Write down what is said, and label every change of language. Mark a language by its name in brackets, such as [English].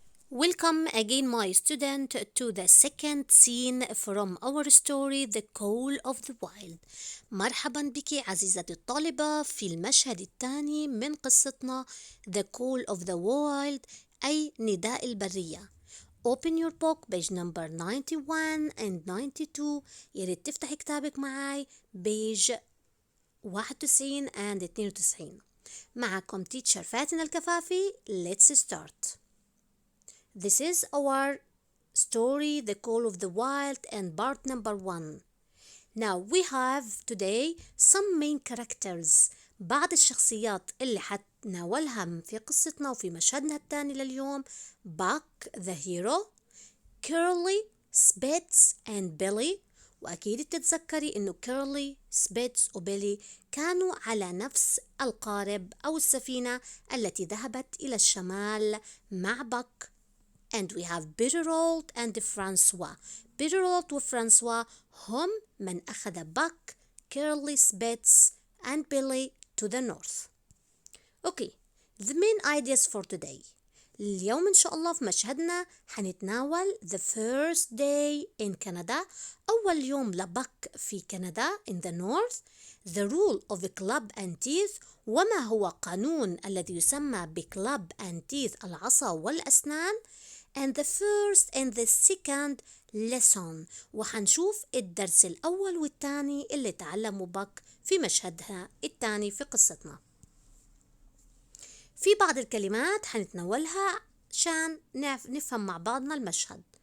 [English] Welcome again, my student, to the second scene from our story, The Call of the Wild. [Arabic] مرحبا بك عزيزتي الطالبة في المشهد الثاني من قصتنا The Call of the Wild أي نداء البرية. [English] Open your book page number 91 and 92. [Arabic] ياريت تفتحي كتابك معاي [English] page 91 and 92. [Arabic] معكم teacher فاتن الكفافي. [English] Let's start. This is our story, The Call of the Wild, and part number 1. Now we have today some main characters. [Arabic] بعض الشخصيات اللي حتناولها في قصتنا وفي مشهدنا الثاني لليوم. [English] Buck the hero, Curly, Spitz and Billy. [Arabic] وأكيد تتذكري إنه كيرلي، سبيتس وبيلي كانوا على نفس القارب أو السفينة التي ذهبت إلى الشمال مع باك. [English] And we have Bitterroot and Francois. Bitterroot وفرانسوا [Arabic] هم من أخذ [English] Buck, Curly, Spitz and Billy to the north. Okay, the main ideas for today. [Arabic] اليوم إن شاء الله في مشهدنا حنتناول [English] the first day in Canada. [Arabic] أول يوم لباك في كندا [English] in the north. The rule of the club and teeth. [Arabic] وما هو قانون الذي يسمى بكلاب [English] and teeth [Arabic] العصا والأسنان. [English] And the first and the second lesson. [Arabic] وحنشوف الدرس الأول والثاني اللي تعلموا باك في مشهدها الثاني في قصتنا. في بعض الكلمات حنتناولها عشان نفهم مع بعضنا المشهد.